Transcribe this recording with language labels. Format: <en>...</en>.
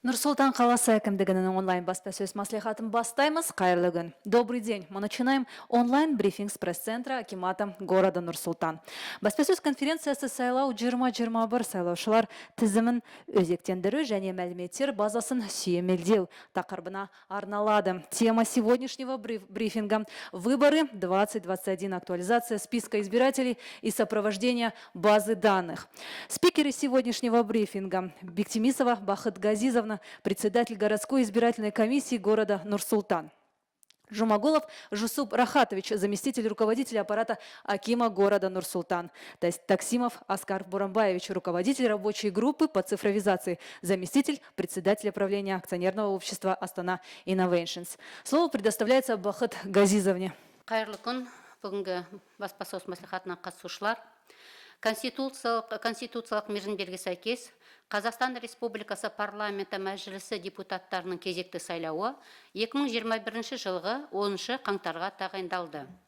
<kk>Нур-Султан қаласы әкімдігінің онлайн баспасөз маслихатын бастаймыз. Қайырлы күн.</kk> <ru>Добрый день. Мы начинаем онлайн-брифинг с пресс-центра Акимата города Нур-Султан.</ru> <kk>Баспасөз конференциясы сайлау 2021 сайлаушылар тізімін өзектендіру және мәліметтер базасын сүйемелдеу тақырыбына арналады.</kk> <ru>Тема сегодняшнего брифинга – выборы 2021, актуализация списка избирателей и сопровождение базы данных. Спикеры сегодняшнего брифинга – Бектимисова Бахыт Газизовна, председатель городской избирательной комиссии города Нур-Султан. Жумагулов Жусуп Рахатович, заместитель руководителя аппарата Акима города Нур-Султан. Таксимов Оскар Бурамбаевич, руководитель рабочей группы по цифровизации, заместитель председателя правления акционерного общества Астана Innovations. Слово предоставляется Бахыт Газизовне.</ru> <kk>Қайырлы күн, бүгінгі баспасөз мәслихатына қатысушылар. Конституциялық мерзімдерге сәйкес Қазақстан Республикасы парламенті мәжілісі депутаттарының кезекті сайлауы 2021 жылғы 10 қаңтарға тағайындалды.</kk>